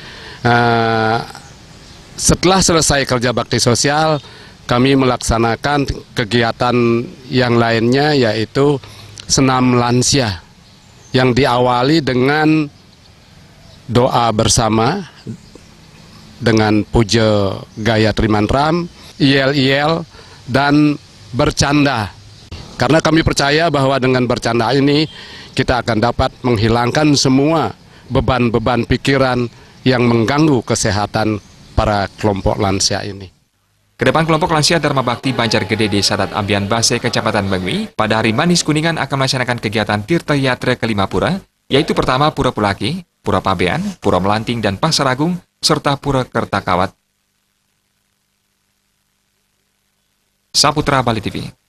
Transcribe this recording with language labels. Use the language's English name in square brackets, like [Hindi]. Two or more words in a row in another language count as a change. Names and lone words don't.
[Indonesian] Setelah selesai kerja bakti sosial, kami melaksanakan kegiatan yang lainnya, yaitu senam lansia yang diawali dengan doa bersama dengan puja Gayatri Mantra, yel-yel, dan bercanda. Karena kami percaya bahwa dengan bercanda ini kita akan dapat menghilangkan semua beban-beban pikiran yang mengganggu kesehatan para kelompok lansia ini. Kedepan kelompok lansia Dharma Bakti Banjar Gede Desa Adat Abian Base Kecamatan Mengui pada hari Manis Kuningan akan melaksanakan kegiatan tirta yatra ke 5 pura, yaitu pertama Pura Pulaki, Pura Pabean, Pura Melanting dan Pasar Agung, serta Pura Kertakawat. Saputra Bali TV.